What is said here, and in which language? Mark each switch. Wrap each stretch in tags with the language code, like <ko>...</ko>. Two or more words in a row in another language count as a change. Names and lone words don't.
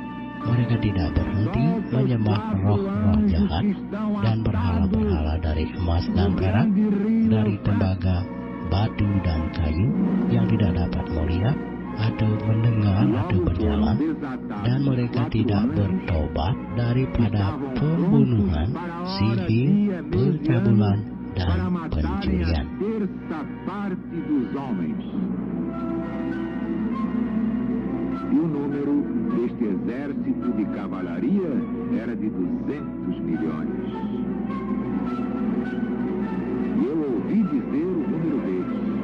<id>Mereka tidak berhenti menyembah roh-roh jahat dan berhala-berhala dari emas dan perak, dari tembaga, batu dan kayu yang tidak dapat melihat atau mendengar atau berjalan, dan mereka tidak bertobat daripada pembunuhan, sihir, pencabulan, dan pencurian.</id> <pt>E o número deste exército de cavalaria era de 200 milhões. E eu ouvi dizer o número deles.</pt>